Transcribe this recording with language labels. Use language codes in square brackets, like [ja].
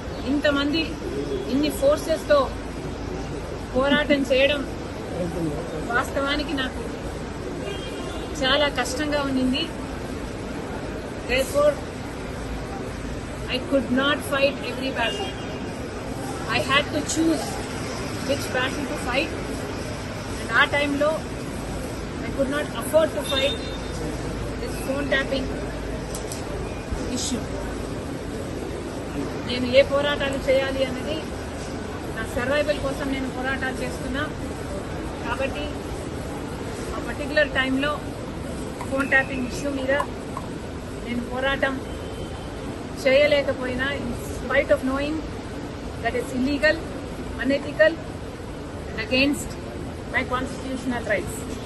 [te] ఇంతమంది ఇన్ని ఫోర్సెస్తో పోరాటం చేయడం వాస్తవానికి నాకు చాలా కష్టంగా ఉండింది. [en] Therefore, I could not fight every battle. I had to choose which battle to fight, and [te] ఆ టైంలో [en] I could not afford to fight this phone tapping issue. [te] నేను ఏ పోరాటాలు చేయాలి అన్నది నా సర్వైవల్ కోసం నేను పోరాటాలు చేస్తున్నా. కాబట్టి ఆ పర్టికులర్ టైంలో ఫోన్ ట్యాపింగ్ ఇష్యూ మీద నేను పోరాటం చేయలేకపోయినా, [en] In spite of knowing that it's illegal, unethical and against my constitutional rights.